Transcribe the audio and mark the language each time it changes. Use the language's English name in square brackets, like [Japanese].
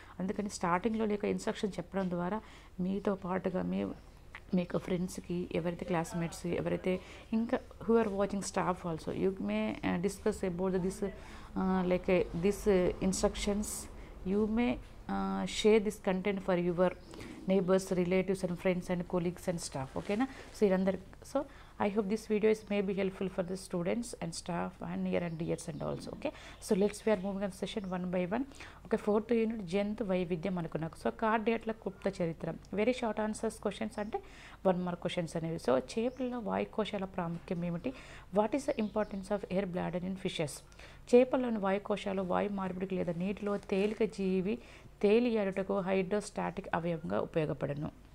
[Telugu] అందుకని స్టార్టింగ్లో లేక ఇన్స్ట్రక్షన్ చెప్పడం ద్వారా మీతో పాటుగా మీకు ఫ్రెండ్స్కి ఎవరైతే క్లాస్మేట్స్ ఎవరైతే ఇంకా [English] Who are watching staff also you may discuss about this like this instructions you may share this content for your neighbors, relatives and friends and colleagues and staff. Okay na, so I hope this video is may be helpful for the students and staff and near and dears and also. Okay, so we are moving on session one by one. [Telugu] Okay, 4th unit జంతు వైవిధ్యం అనుకున్నాం. So కార్డియాట్ల క్లుప్త చరిత్ర very short answers questions అంటే 1 mark questions అనేవి. So చేపలలో వాయుకోశాల ప్రాముఖ్యం ఏమిటి, [English] what is the importance of air bladder in fishes, [Telugu] చేపల్లోని వాయుకోశాలు వాయు మార్పిడికి లేదా నీటిలో తేలిక జీవి తేలియాడుటకు హైడ్రోస్టాటిక్ అవయవంగా ఉపయోగపడను.